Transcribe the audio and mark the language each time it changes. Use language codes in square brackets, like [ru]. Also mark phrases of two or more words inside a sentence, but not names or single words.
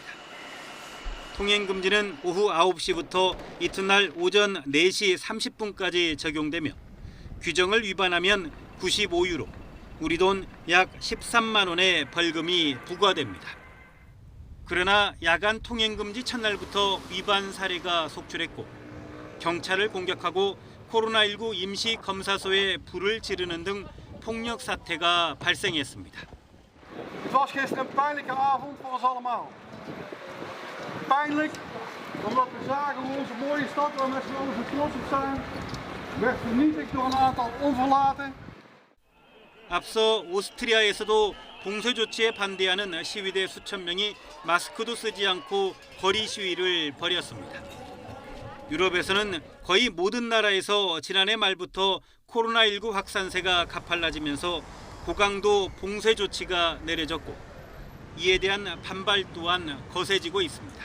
[ko] 통행 금지는 오후 9시부터 이튿날 오전 4시 30분까지 적용되며 규정을 위반하면 95유로, 우리 돈 약 13만 원의 벌금이 부과됩니다. 그러나 야간 통행 금지 첫날부터 위반 사례가 속출했고 경찰을 공격하고 코로나19 임시 검사소에 불을 지르는 등 폭력 사태가 발생했습니다. [nl] Het was gisteren een pijnlijke avond voor ons allemaal. Pijnlijk omdat we zagen hoe onze mooie stad waar we met z'n allen zo trots op zijn werd vernietigd door een aantal onverlaten. [ko] 앞서 오스트리아에서도 봉쇄 조치에 반대하는 시위대 수천 명이 마스크도 쓰지 않고 거리 시위를 벌였습니다. 유럽에서는 거의 모든 나라에서 지난해 말부터 코로나19 확산세가 가팔라지면서 고강도 봉쇄 조치가 내려졌고 이에 대한 반발 또한 거세지고 있습니다.